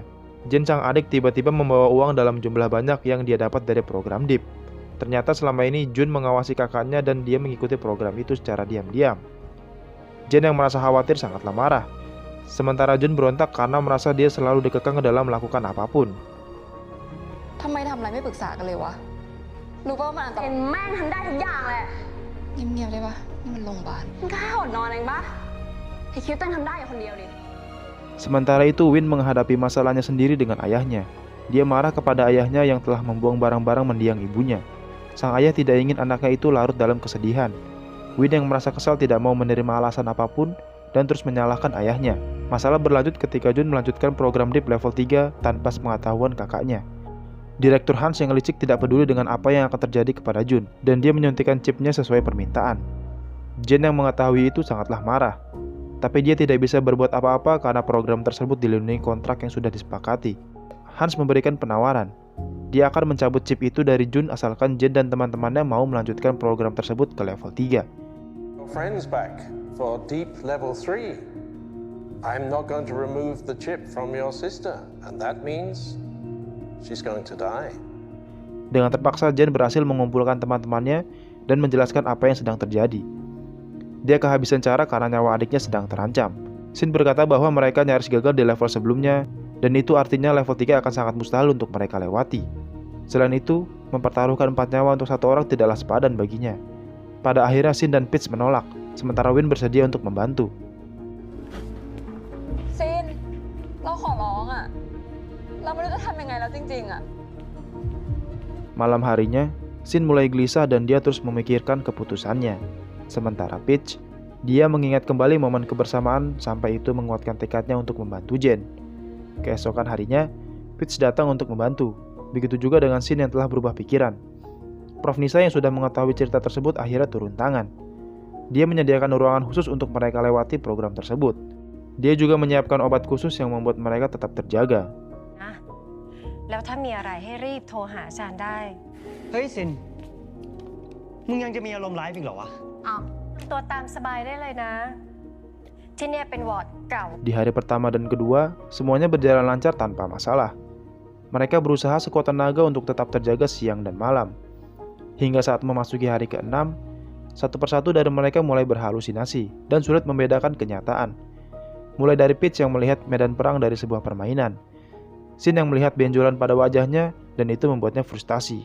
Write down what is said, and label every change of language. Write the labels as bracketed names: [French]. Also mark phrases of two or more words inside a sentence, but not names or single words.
[Indonesian] Jin sang adik tiba-tiba membawa uang dalam jumlah banyak yang dia dapat dari program Deep. Ternyata selama ini Jun mengawasi kakaknya dan dia mengikuti program itu secara diam-diam. Jin yang merasa khawatir sangatlah marah. Sementara Jun berontak karena merasa dia selalu dikekang dalam melakukan apapun. [Thai] ทำไมทำอะไรไม่ปรึกษากันเลยวะ รู้ป่ะว่ามันอันตราย เห็นแม่งทำได้ทุกอย่างแหละ เงียบๆได้ปะนี่มันโรงพยาบาล มันก็แค่อดนอนเองปะไอ้คิวเต้นทำได้อยู่คนเดียวดิ [Indonesian] Sementara itu Win menghadapi masalahnya sendiri dengan ayahnya. Dia marah kepada ayahnya yang telah membuang barang-barang mendiang ibunya. Sang ayah tidak ingin anaknya itu larut dalam kesedihan. Win yang merasa kesal tidak mau menerima alasan apapun dan terus menyalahkan ayahnya. Masalah berlanjut ketika Jun melanjutkan program Deep level 3 tanpa sepengetahuan kakaknya. Direktur Hans yang licik tidak peduli dengan apa yang akan terjadi kepada Jun dan dia menyuntikkan chipnya sesuai permintaan. Jin yang mengetahui itu sangatlah marah. Tapi dia tidak bisa berbuat apa-apa karena program tersebut dilindungi kontrak yang sudah disepakati. Hans memberikan penawaran. Dia akan mencabut chip itu dari Jun asalkan Jin dan teman-temannya mau melanjutkan program tersebut ke level 3. [English] Your friends back for Deep Level 3. I'm not going to remove the chip from your sister, and that means she's going to die. [Indonesian] Dengan terpaksa Jin berhasil mengumpulkan teman-temannya dan menjelaskan apa yang sedang terjadi. Dia kehabisan cara karena nyawa adiknya sedang terancam. Shin berkata bahwa mereka nyaris gagal di level sebelumnya dan itu artinya level 3 akan sangat mustahil untuk mereka lewati. Selain itu, mempertaruhkan 4 nyawa untuk satu orang tidaklah sepadan baginya. Pada akhirnya Shin dan Peach menolak, sementara Win bersedia untuk membantu. [Thai] ซินเราขอร้องอ่ะ เราไม่รู้จะทำยังไงแล้วจริงๆอ่ะ [Indonesian] Malam harinya, Shin mulai gelisah dan dia terus memikirkan keputusannya. Sementara Peach, dia mengingat kembali momen kebersamaan sampai itu menguatkan tekadnya untuk membantu Jen. Keesokan harinya, Peach datang untuk membantu. Begitu juga dengan Shin yang telah berubah pikiran. Prof Nisa yang sudah mengetahui cerita tersebut akhirnya turun tangan. Dia menyediakan ruangan khusus untuk mereka lewati program tersebut. Dia juga menyiapkan obat khusus yang membuat mereka tetap terjaga. [Thai] แล้วถ้ามีอะไรให้รีบโทรหาอาจารย์ได้ เฮ้ยซิน มึงยังจะมีอารมณ์ร้ายอีกเหรอวะ อ้าว ตัวตามสบายได้เลยนะ ที่เนี่ยเป็นวอร์ดเก่า [Indonesian] Di hari pertama dan kedua, semuanya berjalan lancar tanpa masalah. Mereka berusaha sekuat tenaga untuk tetap terjaga siang dan malam. Hingga saat memasuki hari ke-6, satu persatu dari mereka mulai berhalusinasi dan sulit membedakan kenyataan. Mulai dari Peach yang melihat medan perang dari sebuah permainan, Sin yang melihat benjolan pada wajahnya dan itu membuatnya frustasi.